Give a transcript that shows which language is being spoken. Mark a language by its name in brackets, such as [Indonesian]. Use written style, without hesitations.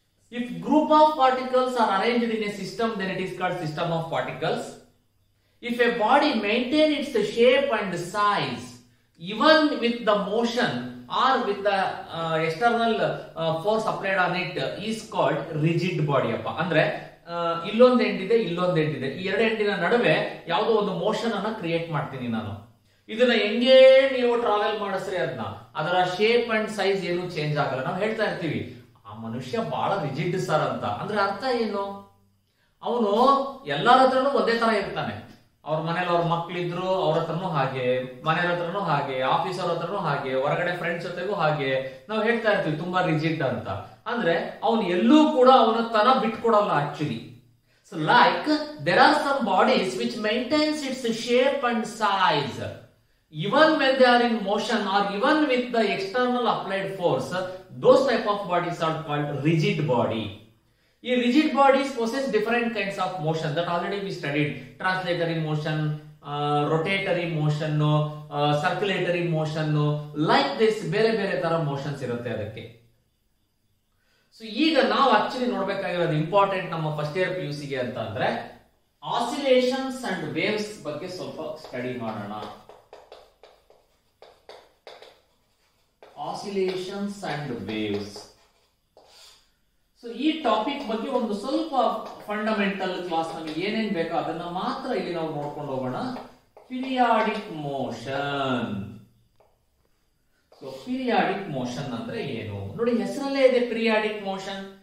[English] If group of particles are arranged in a system, then it is called system of particles. If a body maintains its shape and size, even with the motion or with the external force applied on it, is called rigid body. [Kannada] Andre illondu end ide, illondu end ide, ee ಎರಡು ಎಂಡಿನ ನಡುವೆ ಯಾವುದೋ ಒಂದು motion ಅನ್ನು create ಮಾಡ್ತೀನಿ ನಾನು. ಇದನ್ನ ಹೆಂಗೆ ನೀವು ಟ್ರಾವೆಲ್ ಮಾಡಿಸ್ರಿ ಅದರ ಶೇಪ್ ಅಂಡ್ ಸೈಜ್ ಏನು ಚೇಂಜ್ ಆಗಲ್ಲ. ನಾವು ಹೇಳ್ತಾ ಇರ್ತೀವಿ ಆ ಮನುಷ್ಯ ಬಹಳ ರಿಜಿಡ್ ಸರ್ ಅಂತ. ಅಂದ್ರೆ ಅರ್ಥ ಏನು? ಅವನು ಎಲ್ಲರ ಹತ್ರನು ಒಂದೇ ತರ ಇರ್ತಾನೆ. ಅವ್ರ ಮನೇಲಿ ಅವ್ರ ಮಕ್ಳಿದ್ರು ಅವ್ರ ಹತ್ರನು ಹಾಗೆ, ಮನೆಯವ್ರ ಹತ್ರನು ಹಾಗೆ, ಆಫೀಸ್ ಅವ್ರ ಹತ್ರನು ಹಾಗೆ, ಹೊರಗಡೆ ಫ್ರೆಂಡ್ಸ್ ಜೊತೆಗೂ ಹಾಗೆ. ನಾವು ಹೇಳ್ತಾ ಇರ್ತೀವಿ ತುಂಬಾ ರಿಜಿಡ್ ಅಂತ. ಅಂದ್ರೆ ಅವನು ಎಲ್ಲೂ ಕೂಡ ಅವನ ತನ ಬಿಟ್ಕೊಡಲ್ಲ actually. [English] So like there are some bodies which maintains its shape and size even when they are in motion or even with the external applied force. Those type of bodies are called rigid body. These rigid bodies possess different kinds of motion that already we studied. Translatory motion, rotatory motion, circulatory motion, like this [Kannada] ಬೇರೆ ಬೇರೆ ತರ motions ಇರುತ್ತೆ ಅದಕ್ಕೆ. So ಈಗ ನಾವು actually ನೋಡ್ಬೇಕಾಗಿರೋದು important ನಮ್ಮ first year PUC ಗೆ ಅಂತ ಅಂದ್ರೆ ಆಸಿಲೇಷನ್ಸ್ ಅಂಡ್ ವೇವ್ಸ್ ಬಗ್ಗೆ ಸ್ವಲ್ಪ ಸ್ಟಡಿ ಮಾಡೋಣ. [English] Oscillations and waves. [Kannada] So ಈ ಟಾಪಿಕ್ ಬಗ್ಗೆ ಒಂದು ಸ್ವಲ್ಪ ಫಂಡಮೆಂಟಲ್ ಕ್ಲಾಸ್ ನಮಗೆ ಏನೇನ್ ಬೇಕೋ ಅದನ್ನ ಮಾತ್ರ ಇಲ್ಲಿ ನಾವು ನೋಡ್ಕೊಂಡು ಹೋಗೋಣ. Periodic motion. So periodic motion ಅಂದ್ರೆ ಏನು ನೋಡಿ, ಹೆಸರಲ್ಲೇ ಇದೆ ಪೀರಿಯಾಡಿಕ್ ಮೋಷನ್.